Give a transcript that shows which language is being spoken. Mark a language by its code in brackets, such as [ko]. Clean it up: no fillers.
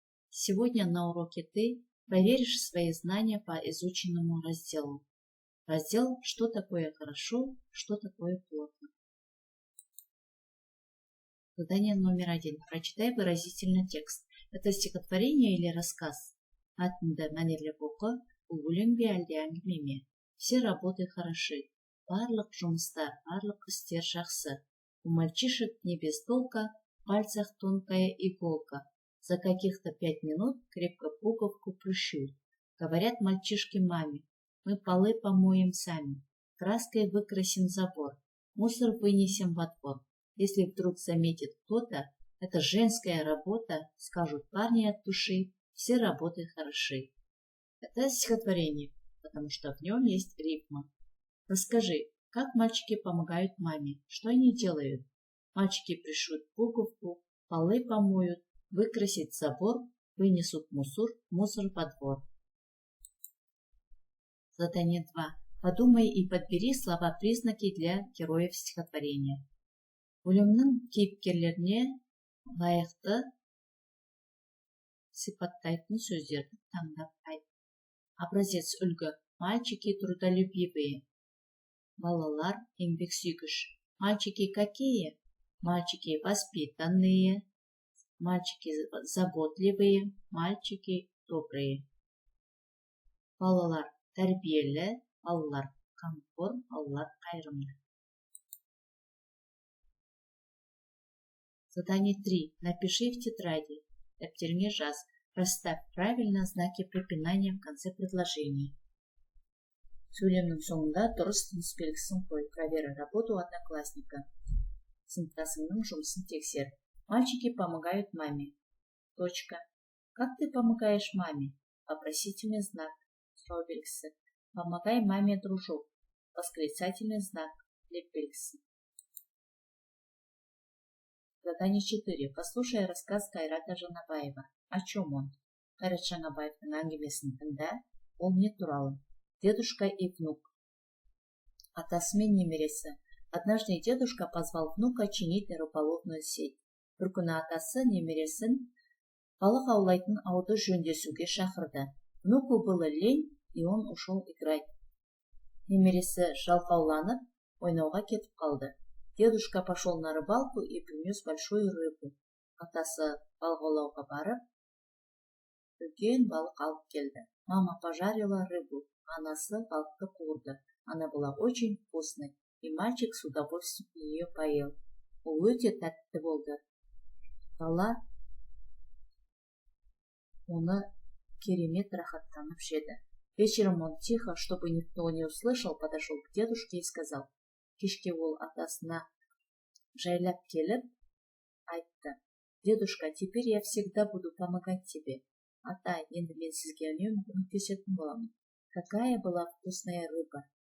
[ru] Сегодня на уроке ты проверишь свои знания по изученному разделу. Раздел «Что такое хорошо, что такое плохо». Задание номер 1. Прочитай выразительно текст. Это стихотворение или рассказ? [kk] Атында мәнерлеп оқы, бұл өлең бе әлде әңгіме ме? [ru] Все работы хороши. [kk] Барлық жұмыстар, барлық істер жақсы. [ru] У мальчишек не без толка, в пальцах тонкая иголка. За каких-то 5 минут крепко пуговку пришьют. Говорят мальчишки маме: мы полы помоем сами, краской выкрасим забор, мусор вынесем во двор. Если вдруг заметит кто-то, это женская работа, скажут парни от души, все работы хороши. Это стихотворение, потому что в нем есть рифма. Расскажи, как мальчики помогают маме, что они делают? Мальчики пришьют пуговку, полы помоют, выкрасят забор, вынесут мусор во двор. Задание 2. Подумай и подбери слова-признаки для героев стихотворения. [kk] Өлеңнің кейіпкерлеріне лайықты сипаттайтын сөздерді таңдап айт. [ru] Образец үлгі. Мальчики трудолюбивые. [kk] Балалар еңбексүйгіш. [ru] Мальчики какие? Мальчики воспитанные. Мальчики заботливые. Мальчики добрые. [kk] Балалар тәрбиелі. Балалар қамқор. Балалар қайырымды. [ru] Задание 3. Напиши в тетради. [kk] Дәптеріңе жаз. [ru] Расставь правильно знаки препинания в конце предложения. [kk] Сөйлемнің соңында дұрыс тыныс белгісін қой. [ru] Проверь работу одноклассника. [kk] Сыныптасыңның жұмысын тексер. [ru] Мальчики помогают маме. Точка. Как ты помогаешь маме? Вопросительный знак. [kk] Сұрау белгісі. [ru] Помогай маме, дружок. Восклицательный знак. [kk] Леп белгісі. [ru] Задание 4. Послушай рассказ Кайрата Жанабаева. О чем он? [kk] Кайрат Жанабаевтың әңгімесін тыңда. Ол не туралы? [ru] Дедушка и внук. [kk] Атасы мен немересі. [ru] Однажды дедушка позвал внука чинить рыболовную сеть. [kk] Бір күні атасы немересін балық аулайтын ауды жөндесуге шақырды. [ru] Внуку было лень, и он ушел играть. [kk] Немересі жалқауланып, ойнауға кетіп қалды. [ru] Дедушка пошел на рыбалку и принес большую рыбу. [kk] Атасы балық аулауға барып, үлкен балық алып келді. [ru] Мама пожарила рыбу. [kk] Анасы балықты қуырды. [ru] Она была очень вкусной, и мальчик с удовольствием ее поел. [kk] Ол өте тәтті болды. Бала оны керемет рахаттанып жеді. [ru] Вечером он тихо, чтобы никто не услышал, подошел к дедушке и сказал. [kk] Кешке ол атасына жайлап келіп айтты: [ru] дедушка, теперь я всегда буду помогать тебе. [kk] Ата, енді мен сізге үнемі көмектесетін боламын. [ru] Какая была вкусная рыба.